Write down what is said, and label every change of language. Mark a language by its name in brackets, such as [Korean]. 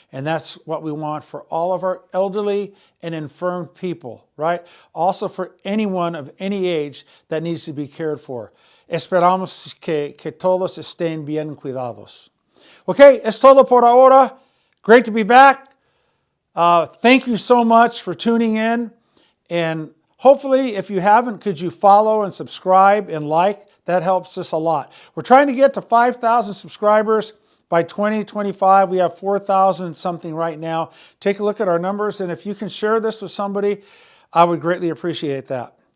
[English] And that's what we want for all of our elderly and infirm people, right? Also for anyone of any age that needs to be cared for. [Spanish] Esperamos que todos estén bien cuidados. [English] Okay, [Spanish] es todo por ahora. [English] Great to be back. Thank you so much for tuning in. And hopefully, if you haven't, could you follow and subscribe and like? That helps us a lot. We're trying to get to 5,000 subscribers by 2025. We have 4,000 something right now. Take a look at our numbers, and if you can share this with somebody, I would greatly appreciate that.